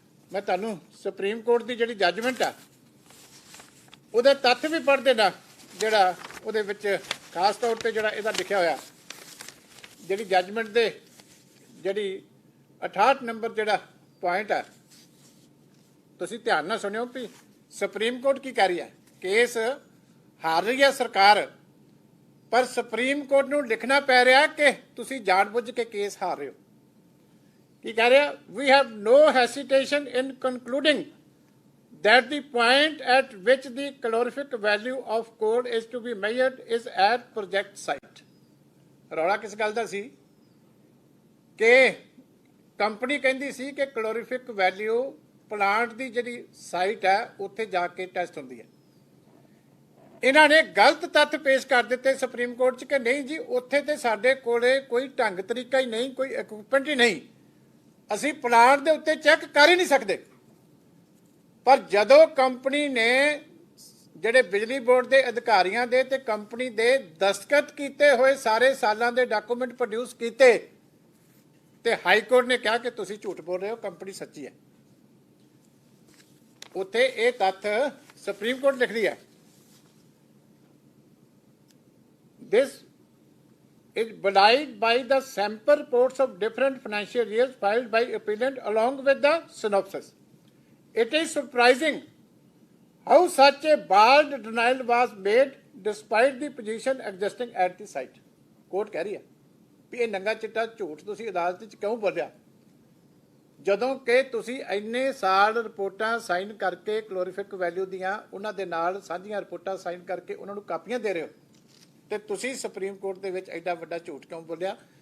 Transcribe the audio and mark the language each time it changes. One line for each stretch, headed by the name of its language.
Punjabi: ਮੈਂ ਤੁਹਾਨੂੰ supreme court ਦੀ ਜਿਹੜੀ ਜੱਜਮੈਂਟ ਆ ਉਹਦੇ ਤੱਥ ਵੀ ਪੜ੍ਹ ਦੇਣਾ, ਜਿਹੜਾ ਉਹਦੇ ਵਿੱਚ ਖਾਸ ਤੌਰ ਤੇ ਜਿਹੜਾ ਇਹਦਾ ਲਿਖਿਆ ਹੋਇਆ, ਜਿਹੜੀ ਜੱਜਮੈਂਟ ਦੇ ਜਿਹੜੀ 68 ਨੰਬਰ ਜਿਹੜਾ ਪੁਆਇੰਟ ਹੈ, ਤੁਸੀਂ ਧਿਆਨ ਨਾਲ ਸੁਣਿਓ ਵੀ ਸੁਪਰੀਮ ਕੋਰਟ ਕੀ ਕਹਿ ਰਹੀ ਹੈ। ਕੇਸ ਹਾਰ ਰਹੀ ਹੈ ਸਰਕਾਰ, ਪਰ ਸੁਪਰੀਮ ਕੋਰਟ ਨੂੰ ਲਿਖਣਾ ਪੈ ਰਿਹਾ ਕਿ ਤੁਸੀਂ ਜਾਣਬੁੱਝ ਕੇ ਕੇਸ ਹਾਰ ਰਹੇ ਹੋ। ਕੀ ਕਹਿ ਰਿਹਾ?
English: We have no hesitation in concluding that the point at which the calorific value of coal is to be measured is at project site.
Punjabi: ਰੌਲਾ ਕਿਸ ਗੱਲ ਦਾ ਸੀ ਕਿ ਕੰਪਨੀ ਕਹਿੰਦੀ ਸੀ ਕਿ ਕਲੋਰੀਫਿਕ ਵੈਲਿਊ ਪਲਾਂਟ ਦੀ ਜਿਹੜੀ ਸਾਈਟ ਹੈ ਉੱਥੇ ਜਾ ਕੇ ਟੈਸਟ ਹੁੰਦੀ ਹੈ। ਇਹਨਾਂ ਨੇ ਗਲਤ ਤੱਥ ਪੇਸ਼ ਕਰ ਦਿੱਤੇ ਸੁਪਰੀਮ ਕੋਰਟ 'ਚ ਕਿ ਨਹੀਂ ਜੀ, ਉੱਥੇ ਤੇ ਸਾਡੇ ਕੋਲੇ ਕੋਈ ਢੰਗ ਤਰੀਕਾ ਹੀ ਨਹੀਂ, ਕੋਈ ਇਕਵਿਪਮੈਂਟ ਹੀ ਨਹੀਂ, ਅਸੀਂ ਪਲਾਂਟ ਦੇ ਉੱਤੇ ਚੈੱਕ ਕਰ ਹੀ ਨਹੀਂ ਸਕਦੇ। ਪਰ ਜਦੋਂ ਕੰਪਨੀ ਨੇ ਜਿਹੜੇ ਬਿਜਲੀ ਬੋਰਡ ਦੇ ਅਧਿਕਾਰੀਆਂ ਦੇ ਤੇ ਕੰਪਨੀ ਦੇ ਦਸਤਖਤ ਕੀਤੇ ਹੋਏ ਸਾਰੇ ਸਾਲਾਂ ਦੇ ਡਾਕੂਮੈਂਟ ਪ੍ਰੋਡਿਊਸ ਕੀਤੇ ਤੇ ਹਾਈ ਕੋਰਟ ਨੇ ਕਿਹਾ ਕਿ ਤੁਸੀਂ ਝੂਠ ਬੋਲ ਰਹੇ ਹੋ, ਕੰਪਨੀ ਸੱਚੀ ਹੈ। ਉੱਥੇ ਇਹ ਤੱਥ ਸੁਪਰੀਮ ਕੋਰਟ ਲਿਖਦੀ ਹੈ,
English: this is belied by the sample reports of different financial years filed by appellant along with the synopsis. It is surprising how such a bald denial was made despite the position existing at the site.
Punjabi: Court ਕਹਿ ਰਹੀ ਹੈ ਵੀ ਇਹ ਨੰਗਾ ਚਿੱਟਾ ਝੂਠ ਤੁਸੀਂ ਅਦਾਲਤ ਵਿੱਚ ਕਿਉਂ ਬੋਲਿਆ, ਜਦੋਂ ਕਿ ਤੁਸੀਂ ਇੰਨੇ ਸਾਲ ਰਿਪੋਰਟਾਂ ਸਾਈਨ ਕਰਕੇ ਕਲੋਰੀਫਿਕ ਵੈਲਿਊ ਦੀਆਂ ਉਹਨਾਂ ਦੇ ਨਾਲ ਸਾਂਝੀਆਂ ਰਿਪੋਰਟਾਂ ਸਾਈਨ ਕਰਕੇ ਉਹਨਾਂ ਨੂੰ ਕਾਪੀਆਂ ਦੇ ਰਹੇ ਹੋ, ਤੇ ਤੁਸੀਂ ਸੁਪਰੀਮ ਕੋਰਟ ਦੇ ਵਿੱਚ ਐਡਾ ਵੱਡਾ ਝੂਠ ਕਿਉਂ ਬੋਲਿਆ।